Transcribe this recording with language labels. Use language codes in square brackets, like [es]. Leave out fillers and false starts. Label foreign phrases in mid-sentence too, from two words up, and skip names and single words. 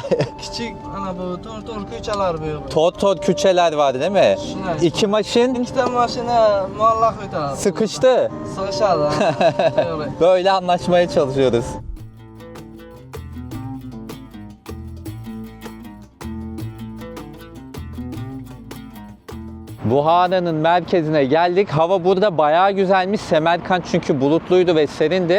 [uz] Kichik ana bu to'r ko'chalar bu yo'q. [tr] Tor küçeler var değil mi? [uz] Shunday. [tr] İki maşin [uz] Ikkita mashina muallaq o'tadi. [tr] sıkıştı. [uz] Sig'ishadi. To'g'ri. [tr] Böyle anlaşmaya çalışıyoruz. Buhara'nın merkezine geldik. Hava burada bayağı güzelmiş. Semerkant çünkü bulutluydu ve serindi.